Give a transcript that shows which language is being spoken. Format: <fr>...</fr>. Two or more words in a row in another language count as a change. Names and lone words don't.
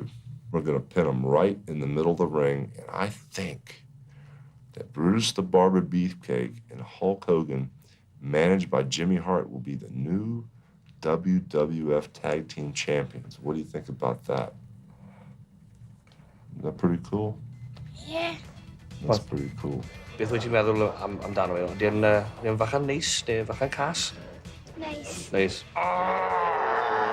<en>We're going to pin them right in the middle of the ring, and I think that Brutus the Barber Beefcake and Hulk Hogan, managed by Jimmy Hart, will be the new WWF Tag Team Champions. What do you think about that? Is that pretty cool? Yeah. That's pretty cool.</en> <cy>Beth wyt ti'n meddwl amdano fe? Di'n fachan neis neu fachan cas?</cy> <en>Nice.</en> <cy>Neis.</cy>